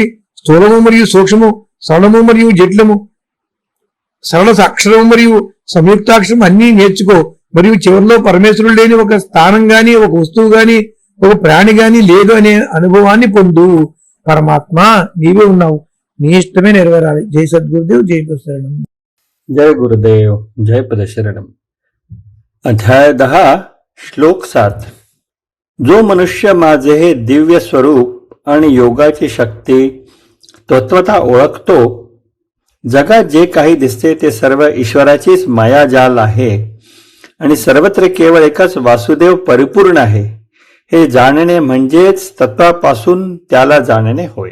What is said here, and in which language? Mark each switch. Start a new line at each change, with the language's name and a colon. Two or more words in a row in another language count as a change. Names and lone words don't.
Telugu: స్థూలము మరియు సూక్ష్మము, సరళము మరియు జట్లము, సరళ అక్షరము మరియు సంయుక్తాక్షరం అన్నీ నేర్చుకో. మరియు చివరిలో పరమేశ్వరుడు లేని ఒక స్థానం గాని, ఒక వస్తువు గాని, ఒక ప్రాణి గాని లేదు అనే అనుభవాన్ని పొందు. పరమాత్మ నీవే ఉన్నావు, నీ ఇష్టమే నెరవేరాలి. జై సద్గురుదేవ్, జై పదశరణం.
Marathi: जय गुरुदेव, जय पदशरणम. अध्याय 10 श्लोक 7. जो मनुष्य माझे हे दिव्य स्वरूप आणि योगाची शक्ती तत्वता ओळखतो, जगात जे काही दिसते ते सर्व ईश्वराचीच मायाजाल आहे आणि सर्वत्र केवळ एकच वासुदेव परिपूर्ण आहे, हे जाणणे म्हणजेच तत्वापासून त्याला जाणणे होय.